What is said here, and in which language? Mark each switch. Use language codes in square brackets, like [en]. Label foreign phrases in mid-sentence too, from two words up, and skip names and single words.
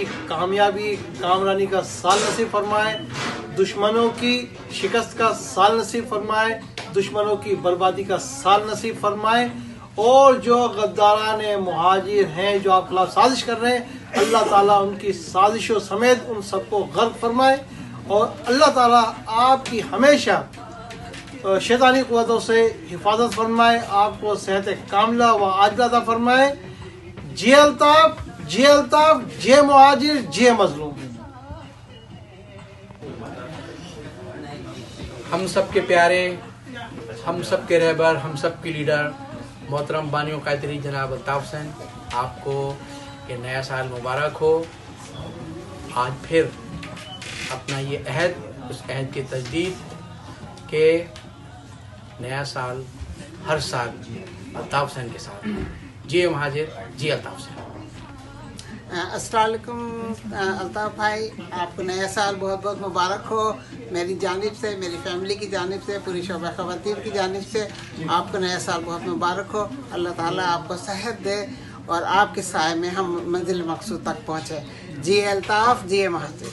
[ur] کامیابی کامرانی کا سال نصیب فرمائے، دشمنوں کی شکست کا سال نصیب فرمائے، دشمنوں کی بربادی کا سال نصیب فرمائے، اور جو غداران مہاجر ہیں جو آپ خلاف سازش کر رہے ہیں، اللہ تعالیٰ ان کی سازشوں سمیت ان سب کو غرق فرمائے، اور اللہ تعالیٰ آپ کی ہمیشہ شیطانی قوتوں سے حفاظت فرمائے، آپ کو صحت کاملہ و عاجلہ عطا فرمائے. جئے الطاف، جئے الطاف، جئے مہاجر، جئے مظلوم. ہم سب کے پیارے، ہم سب کے رہبر، ہم سب کے لیڈر محترم بانی و قائد جناب الطاف حسین، آپ کو یہ نیا سال مبارک ہو. آج پھر اپنا یہ عہد، اس عہد کی تجدید کے نیا سال ہر سال الطاف حسین کے ساتھ. جئے مہاجر، جئے الطاف حسین. [ar] السلام عليكم [ur] الطاف بھائی، آپ کو نیا سال بہت بہت مبارک ہو. میری جانب سے، میری فیملی کی جانب سے، پوری شعبہ خواتین کی جانب سے آپ کو نیا سال بہت مبارک ہو. اللہ تعالیٰ آپ کو صحت دے اور آپ کے سائے میں ہم منزل مقصود تک پہنچے. جئے الطاف، جئے مہاجر.